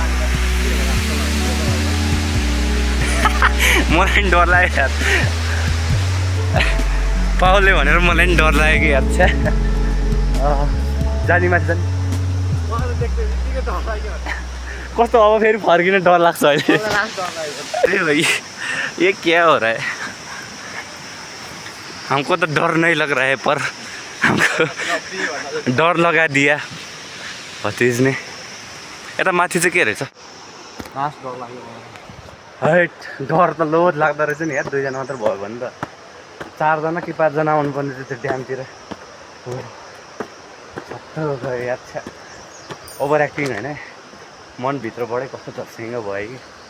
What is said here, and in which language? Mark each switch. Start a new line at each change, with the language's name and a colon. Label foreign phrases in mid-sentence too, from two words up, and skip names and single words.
Nepali: मलाई पनि डर लाग्यो यार, पाउले भनेर मलाई पनि डर लाग्यो कि यार। जानी माथि जाने कस्तो अब फेरि फर्किन डर लाग्छ अहिले।
Hindi: अरे भाइ ये क्या हो रहा है? हमको तो डर नहीं लग रहा है पर हमको डर लगा दिया भतिज ने।
Nepali: यता माथि चाहिँ के रहेछ? हैट डर त लोड लाग्दो रहेछ नि यार। 2 जना मात्र भयो भने त 4 जना कि 5 जना आउनुपर्ने थियो त्यो ड्यामतिर। यार ओभर एक्टिङ होइन, मनभित्रबाटै कस्तो झस्सिङ भयो कि।